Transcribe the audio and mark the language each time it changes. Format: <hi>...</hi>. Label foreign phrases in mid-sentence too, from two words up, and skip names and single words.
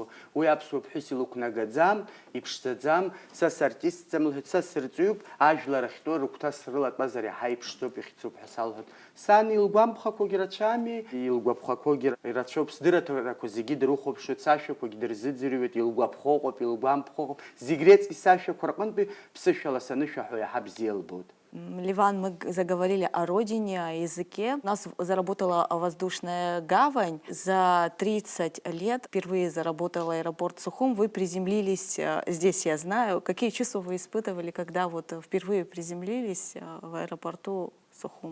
<ab>Уи аԥсуа ԥҳәыс илықәнагаӡам, иԥшӡаӡам, са сартистӡам лҳәеит, са сырҵаҩуп, ажәлар ахьтәоу рыгәҭа срылатәазар иаҳа иԥшӡоуп, ихьӡуп ҳәа салҳәоит. Сан илгәамԥхақәагьы рацәами, илгәаԥхақәагьы ирацәоуп, сдырраҭарақәа зегьы дрыхәаԥшуеит, сашәақәагьы дырзыӡырҩуеит, илгәаԥхоҟоуп, илгәамԥхоҟоуп, зегь реҵкьи сашәақәа рҟынтәи ԥсышәала санышәаҳәо иаҳа бзиа илбоит.</ab> <ru>Ливан, мы заговорили о родине, о языке. У нас заработала воздушная гавань. За 30 лет впервые заработал аэропорт Сухум. Вы приземлились здесь, я знаю. Какие чувства вы испытывали, когда вот впервые приземлились в аэропорту Сухум?</ru>